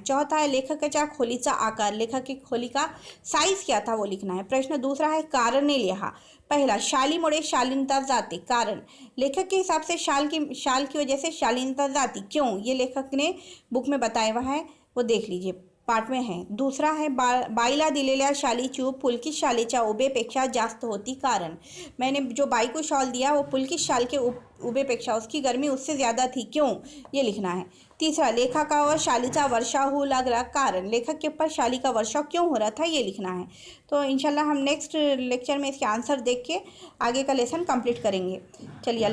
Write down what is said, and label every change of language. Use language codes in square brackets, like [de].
[hi] चौथा है [mr] लेखकाच्या खोलीचा आकार, [hi] लेखक की खोली का साइज क्या था वो लिखना है. प्रश्न दूसरा है [mr] कारणे लिहा. [hi] पहला [mr] शालीमुळे शालीनता जाते, [hi] कारण लेखक के हिसाब से शाल की वजह से शालीनता जाती, क्यों, ये लेखक ने बुक में बताया हुआ है, वो देख लीजिए. पार्ट में है. [mr] दुसरा आहे बाईला दिलेल्या शालीची उब पुलकित शालीच्या उबेपेक्षा जास्त होती कारण. [hi] मैंने जो बाई को शॉल दिया वो पुलकित शाल के उबेपेक्षा उसकी गर्मी उससे ज़्यादा थी, क्यों, ये लिखना है. [mr] तीसरा, लेखकावर शालीचा वर्षाव होऊ लागला कारण. [hi] लेखक के ऊपर शाली का वर्षाव क्यों हो रहा था, ये लिखना है. तो इंशाल्लाह हम नेक्स्ट लेक्चर में इसके आंसर देख के आगे का लेसन कंप्लीट करेंगे. चलिए, अल्लाह